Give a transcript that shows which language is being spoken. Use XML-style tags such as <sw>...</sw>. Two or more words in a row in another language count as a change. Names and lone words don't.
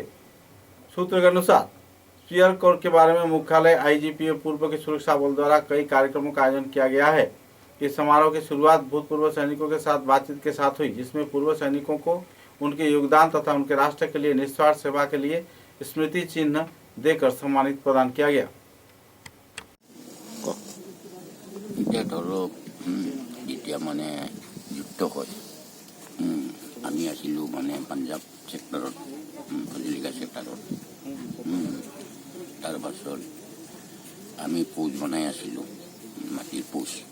<hi>सूत्र के अनुसार पियर कोर के बारे में मुख्यालय आईजीपी पूर्व के सुरक्षा बल द्वारा कई कार्यक्रमों का आयोजन किया गया है। इस समारोह की शुरुआत भूतपूर्व सैनिकों के साथ बातचीत के साथ हुई, जिसमें पूर्व सैनिकों को उनके योगदान तथा उनके राष्ट्र के लिए निस्वार्थ सेवा के लिए स्मृति चिन्ह देकर सम्मानित प्रदान किया गया।</hi> <as>এতিয়া ধৰক যেতিয়া মানে যুদ্ধ হয়, আমি আছিলোঁ মানে পাঞ্জাৱ ছেক্টৰত, ফজিলিকা ছেক্টৰত। তাৰপাছত আমি পৌজ বনাই আছিলোঁ, মাটিৰ পৌজ।</as>